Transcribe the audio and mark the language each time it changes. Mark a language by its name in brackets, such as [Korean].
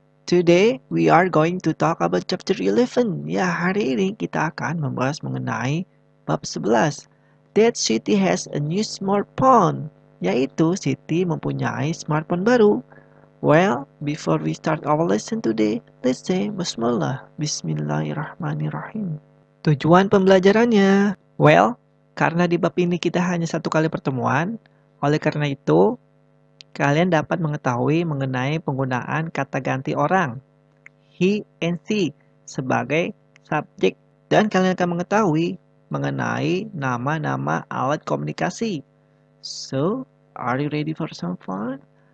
[English] Today, we are going to talk about chapter 11. [Indonesian] Ya, hari ini kita akan membahas mengenai bab 11. [English] That Siti has a new smartphone. [Indonesian] Yaitu, Siti mempunyai smartphone baru. [English] Well, before we start our lesson today, let's say Bismillah. [Arabic] Bismillahirrahmanirrahim. [Indonesian] Tujuan pembelajarannya. Well, karena di bab ini kita hanya satu kali pertemuan, oleh karena itu, kalian dapat mengetahui mengenai penggunaan kata ganti orang, [English] he and she, [Indonesian] sebagai subjek. Dan kalian akan mengetahui mengenai nama-nama alat komunikasi. [English] So, are you ready for some fun?